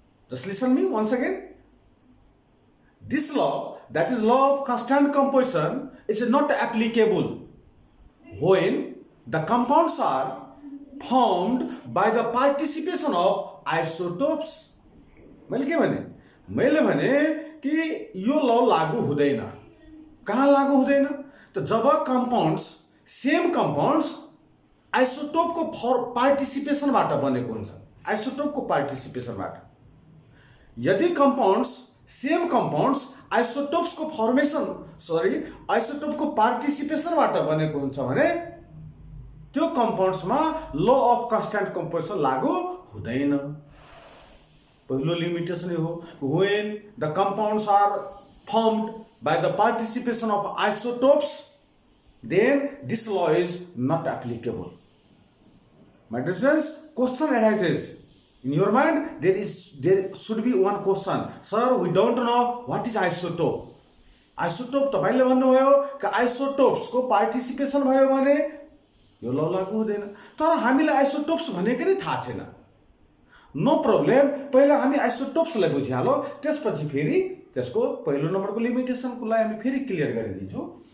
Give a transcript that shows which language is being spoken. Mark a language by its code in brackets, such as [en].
[en] Just listen me once again. This law, that is law of constant composition, is not applicable when the compounds are formed by the participation of isotopes. [ne] मैले के भने? मैले भने कि यो law लागू हुँदैन। कहाँ लागू हुँदैन? त जब कंपाउंड्स, सेम कंपाउंड्स आइसोटोप को पार्टिसिपेशन बाट बनेको हुन्छ, आइसोटोप को पार्टिसिपेशन बाट। यदि कंपाउंड्स, सेम कंपाउंड्स आइसोटोप्स को फॉर्मेशन, आइसोटोप को पार्टिसिपेशन बाट बनेको हुन्छ भने त्यो कम्पाउन्ड्समा ल अफ कन्स्ट्यान्ट कम्पोजिसन लागू हुँदैन। पहिलो लिमिटेसन यो हो, [en] When the compounds are formed by the participation of isotopes then this law is not applicable. My dear students, question arises in your mind. There should be one question. Sir, we don't know what is isotope. [ne] Isotope तपाईले भन्नुभयो कि isotopes को participation भयो भने यो ल लागू हुँदैन। तर हामीलाई आइसोटोप्स भनेको नै थाहा छैन। [en] no problem, [ne] पहिला हामी आइसोटोप्सलाई बुझिहालौँ, त्यसपछि फेरि त्यसको पहिलो नम्बरको लिमिटेसनको लागि हामी फेरि क्लियर गरिदिन्छौँ।